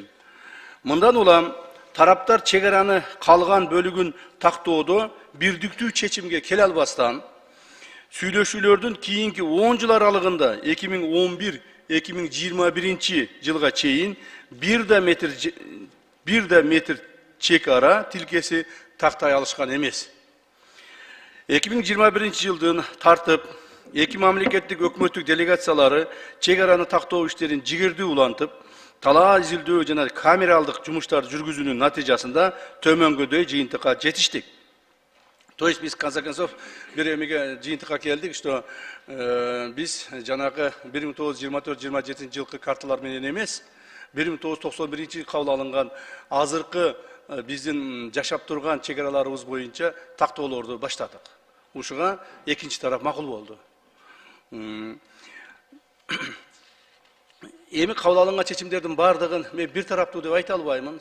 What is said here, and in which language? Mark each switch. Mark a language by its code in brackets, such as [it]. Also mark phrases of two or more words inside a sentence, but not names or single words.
[ky] Мындан улам тараптар чегараны калган бөлүгүн тактоодо бирдиктүү чечимге келе албастан, сүйлөшүүлөрдүн кийинки 10 жыл аралыгында 2021-жылга чейин 1 метр чек ара тилкеси тактай алышкан эмес. 2021-жылдын тартып, эки мамлекеттик өкмөттүк делегациялары чек араны тактоо иштерин жигердүү улантып, талаа изилдөө жана камералдык жумуштарды жүргүзүүнүн натыйжасында төмөнгөдөй жыйынтыкка жетиштик. [ru] То есть [ky] biz [ru] в конце концов [ky] bir эмеге жыйынтыкка келдик, что биз жанагы 1924-27 жылкы карталар менен эмес, 1991 кабыл алынган азыркы биздин жашап турган чек араларыбыз боюнча тактоолорду баштадык. Ушуга экинчи тарап макул болду. Эми кабыл алынган чечимдердин бардыгын мен бир тараптуу деп айта албаймын.